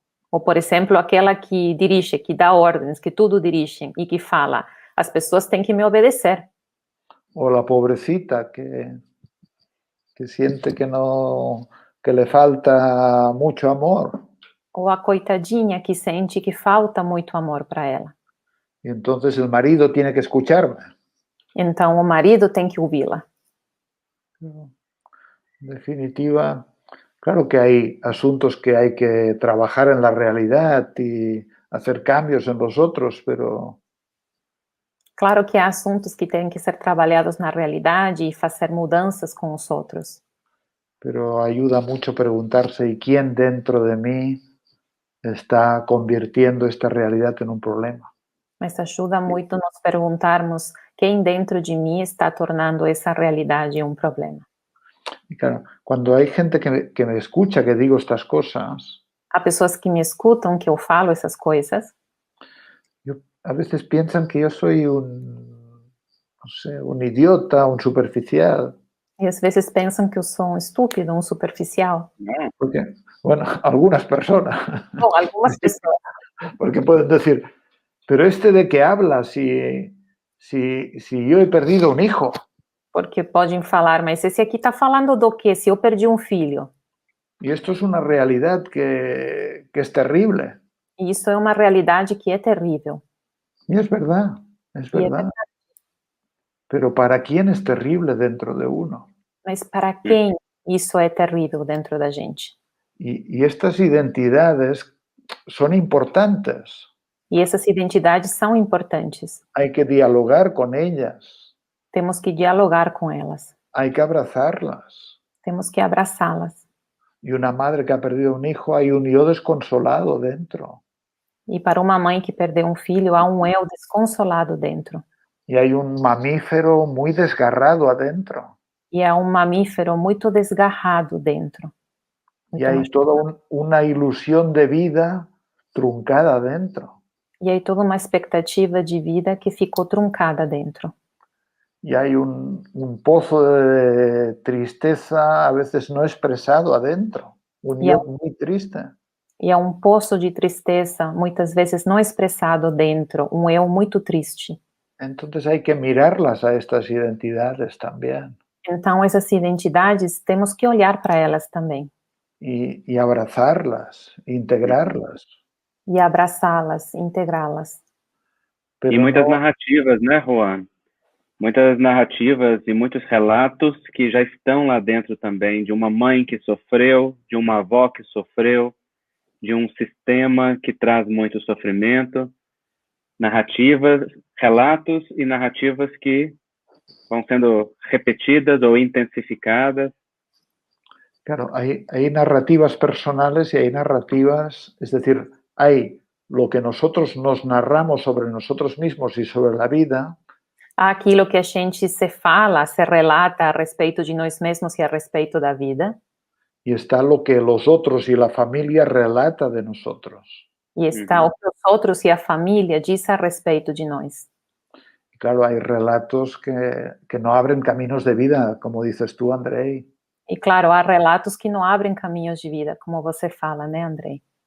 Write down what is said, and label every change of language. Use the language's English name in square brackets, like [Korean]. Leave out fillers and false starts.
[Portuguese] Ou, por exemplo, aquela que dirige, que dá ordens, que tudo dirige e que fala, as pessoas têm que me obedecer. [Spanish] O la pobrecita que siente que le falta mucho amor. [Portuguese] Ou a coitadinha que sente que falta muito amor para ela. [Spanish] Y entonces el marido tiene que escucharme. [Portuguese] Então o marido tem que ouvi-la. [Spanish] En definitiva, claro que hay asuntos que hay que trabajar en la realidad y hacer cambios en los otros, pero... [Portuguese] Claro que há assuntos que têm que ser trabalhados na realidade e fazer mudanças com os outros. [Spanish] Pero ayuda mucho preguntarse, ¿y quién dentro de mí está convirtiendo esta realidad en un problema? [Portuguese] Mas ajuda muito nos perguntarmos quem dentro de mim está tornando essa realidade um problema. [Spanish] Y claro, cuando hay gente que me escucha que digo estas cosas, [Portuguese] Há pessoas que me escutam que eu falo essas coisas. [Spanish] A veces piensan que yo soy no sé, un idiota, un superficial. [Portuguese] E às vezes pensam que eu sou um estúpido, um superficial. [Spanish] Porque, bueno, algunas personas. [Portuguese] Bom, algumas pessoas. [Spanish] Porque pueden decir, pero de qué habla si yo he perdido un hijo. [Portuguese] Porque podem falar, mas esse aqui está falando do quê? Se eu perdi um filho. [Spanish] Y esto es una realidad que es terrible. [Portuguese] E isso é uma realidade que é terrível. [Spanish] Y es verdad, es verdad. Pero ¿para quién es terrible dentro de uno? [Portuguese] Mas para quem isso é terrível dentro da gente? [Spanish] Y estas identidades son importantes. [Portuguese] E essas identidades são importantes. [Spanish] Hay que dialogar con ellas. [Portuguese] Temos que dialogar com elas. [Spanish] Hay que abrazarlas. [Portuguese] Temos que abraçá-las. [Spanish] Y una madre que ha perdido un hijo, hay un yo desconsolado dentro. [Portuguese] E para uma mãe que perdeu um filho, há um eu desconsolado dentro. [Spanish] Y hay un mamífero muy desgarrado adentro. [Portuguese] E há um mamífero muito desgarrado dentro. [Spanish] Y [Portuguese] Muito [Spanish] hay [Portuguese] machucado. [Spanish] toda una ilusión de vida truncada adentro. [Portuguese] E aí toda uma expectativa de vida que ficou truncada dentro. [Spanish] Y hay un pozo de tristeza a veces no expresado adentro. Un Y yo muy triste. [Portuguese] E há um poço de tristeza, muitas vezes não expressado dentro, um eu muito triste. [Spanish] Entonces hay que mirarlas a estas identidades también [Portuguese] Então, essas identidades, temos que olhar para elas também. [Spanish] y abrazarlas, integrarlas. [Portuguese] E abraçá-las, integrá-las. E [Spanish] Pero [Portuguese] muitas [Spanish] no, [Portuguese] narrativas, né, Juan? Muitas narrativas e muitos relatos que já estão lá dentro também, de uma mãe que sofreu, de uma avó que sofreu, de um sistema que traz muito sofrimento, narrativas, relatos e narrativas que vão sendo repetidas ou intensificadas. [Spanish] claro, hay narrativas personales y hay narrativas, es decir, hay lo que nosotros nos narramos sobre nosotros mismos y sobre la vida, [Portuguese] Há aquilo que a gente se fala, se relata a respeito de nós mesmos e a respeito da vida. [Spanish] y está lo que los otros y la familia relata de nosotros. [Portuguese] E está o que os outros e a família diz a respeito de nós. [Spanish] Y claro, hay relatos que no abren caminos de vida, como dices tú, Andrei. [Portuguese] E claro, há relatos que não abrem caminhos de vida, como você fala, né, Andrei?